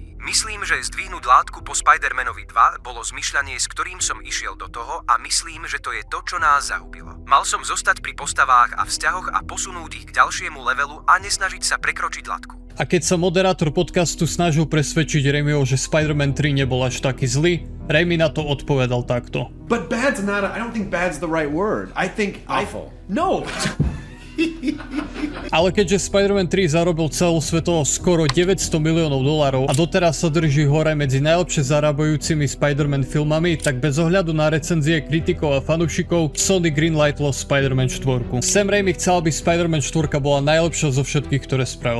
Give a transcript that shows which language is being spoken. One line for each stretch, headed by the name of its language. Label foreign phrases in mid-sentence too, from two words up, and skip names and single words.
Slovak: Myslím, že zdvihnúť látku po Spider-Manovi 2 bolo zmyšľanie, s ktorým som išiel do toho a myslím, že to je to, čo nás zahubilo. Mal som zostať pri postavách a vzťahoch a posunúť ich k ďalšiemu levelu a nesnažiť sa prekročiť látku. A keď sa moderátor podcastu snažil presvedčiť Raimiho, že Spider-Man 3 nebol až taký zlý, Raimi na to odpovedal takto.
English: But bad's not I don't think bad's the right word. I think awful. No.
Slovak: Ale keďže Spider-Man 3 zarobil celosvetovo skoro $900 miliónov a doteraz sa drží hore medzi najlepšie zarábajúcimi Spider-Man filmami, tak bez ohľadu na recenzie kritikov a fanúšikov Sony greenlightlo Spider-Man 4. Sam Raimi chcel, aby Spider-Man 4 bola najlepšia zo všetkých, ktoré spravil.